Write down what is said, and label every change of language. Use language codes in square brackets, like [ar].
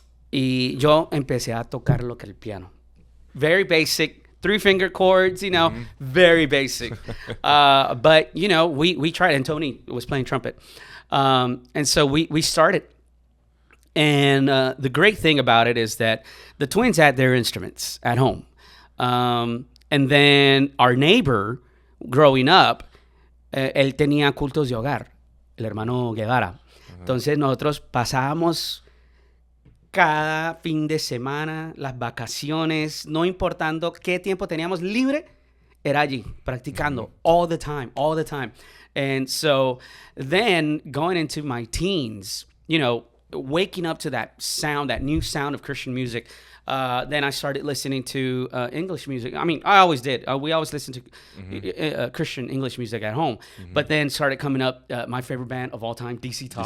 [es] Y yo empecé a tocar lo que el piano. [en] Very basic, 3-finger chords, very basic. But, we tried, and Tony was playing trumpet. And so we started. And the great thing about it is that the twins had their instruments at home. And then our neighbor, growing up, [es] él tenía cultos de hogar, el hermano Guevara. Entonces nosotros pasábamos cada fin de semana, las vacaciones, no importando qué tiempo teníamos libre, era allí, practicando [en] all the time. And so then going into my teens, waking up to that sound, that new sound of Christian music, then I started listening to English music. I mean, I always did. We always listened to Christian English music at home. But then started coming up my favorite band of all time, DC Talk.